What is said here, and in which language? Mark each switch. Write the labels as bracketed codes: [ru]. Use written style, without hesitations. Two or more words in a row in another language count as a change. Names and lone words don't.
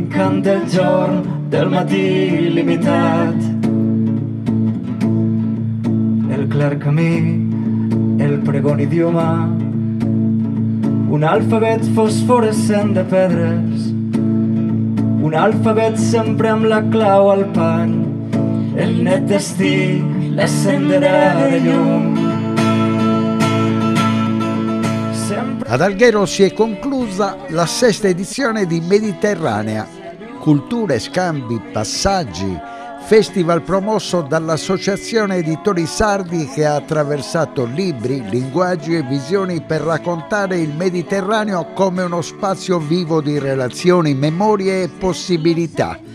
[it] durante il giorno [ca] del matí limitat. El clar camí, el pregon idioma, un alfabet fosforescent de pedres, un alfabet sempre amb la clau al pany, el net destí, l'escenderà de llum. [it] Ad Alghero si è conclusa la 6ª edizione di Mediterranea, culture, scambi, passaggi, festival promosso dall'Associazione Editori Sardi che ha attraversato libri, linguaggi e visioni per raccontare il Mediterraneo come uno spazio vivo di relazioni, memorie e possibilità.